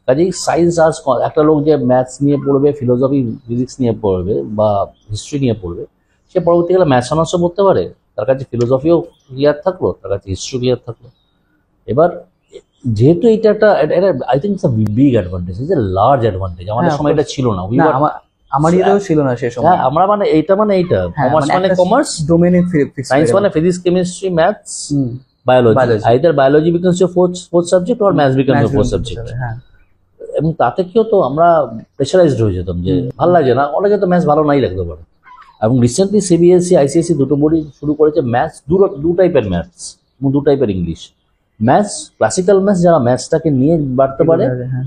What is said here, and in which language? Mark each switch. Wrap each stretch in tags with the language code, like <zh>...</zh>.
<bn>কাজেই science arts, একটা লোক যে ম্যাথস নিয়ে পড়বে, ফিলোসফি ফিজিক্স নিয়ে পড়বে, বা হিস্ট্রি নিয়ে পড়বে, সে পরবর্তীকালে ম্যাথস অনার্সও পড়তে পারে, তার কাছে ফিলোসফিও ক্লিয়ার থাকলো, তার কাছে হিস্ট্রি ক্লিয়ার থাকলো। এবার যেহেতু এটা একটা,</bn> <en>I think it's a big advantage, it's a large advantage.</en> <bn>আমাদের সময় এটা ছিল না, আমার এটাও ছিল না সে সময়। আমরা মানে এইটা কমার্স মানে কমার্স, ডোমেইনে সায়েন্স মানে physics, chemistry, maths, biology.</bn> <en>Either biology becomes your fourth subject or maths becomes your fourth subject.</en> <bn>এবং তাতে কি হতো, আমরা প্রেশারাইজড হয়ে যেতাম যে ভালো লাগে না, অনেকে তো ম্যাথস ভালো নাই লাগতে পারে। এবং রিসেন্টলি সিবিএসসি আইসিএসসি দুটো বোর্ডই শুরু করেছে ম্যাথস, দু টাইপের ম্যাথস, দু টাইপের ইংলিশ। ম্যাথস, ক্লাসিক্যাল ম্যাথস যারা ম্যাথসটাকে নিয়ে বাড়তে পারে, হ্যাঁ।</bn>